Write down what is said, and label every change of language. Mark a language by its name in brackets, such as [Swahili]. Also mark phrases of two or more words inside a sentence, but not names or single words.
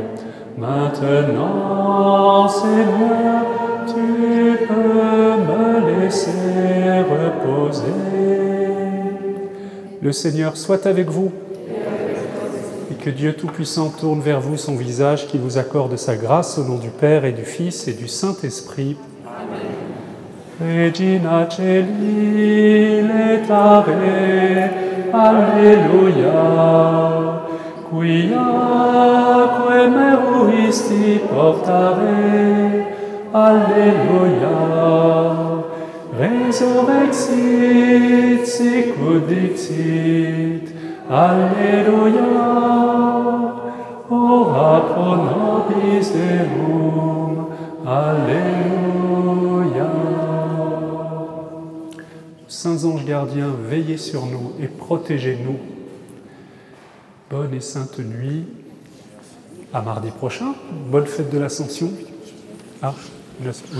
[French] Maintenant, Seigneur, tu peux me laisser reposer. Le Seigneur soit avec vous. Et que Dieu Tout-Puissant tourne vers vous son visage, qu'il vous accorde sa grâce au nom du Père et du Fils et du Saint-Esprit. Amen. [Latin] Regina Celi letare, Alleluia, quiaque meruisti portare, Alleluia, resurrexit sicut dixit, Alleluia, ora pro nobis Deum, [French] Alléluia. Saints anges gardiens, veillez sur nous et protégez-nous. Bonne et sainte nuit. À mardi prochain. Bonne fête de l'Ascension. Ah, oui.